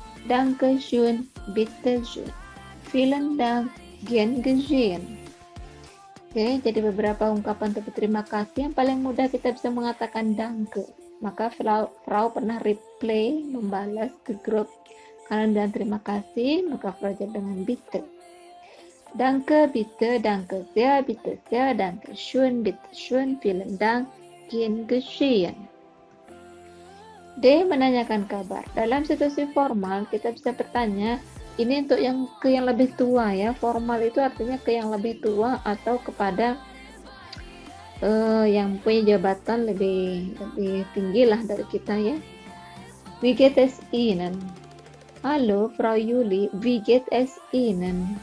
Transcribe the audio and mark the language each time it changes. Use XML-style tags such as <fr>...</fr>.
<de>Danke schön, bitte schön. Vielen Dank, gern geschehen.</de> <id>Oke, jadi beberapa ungkapan untuk berterima kasih. Yang paling mudah kita bisa mengatakan danke. Maka Frau pernah reply, membalas ke grup kalian dan terima kasih, maka Frau jawab dengan bitte.</id> <de>Danke, bitte, danke sehr, danke schön, bitte schön, vielen Dank, gern geschehen.</de> <id>D. Menanyakan kabar. Dalam situasi formal, kita bisa bertanya, ini untuk yang lebih tua ya. Formal itu artinya ke yang lebih tua atau kepada yang punya jabatan lebih tinggi lah dari kita ya.</id> <de>Wie geht es Ihnen? Halo, Frau Yuli, wie geht es Ihnen?</de>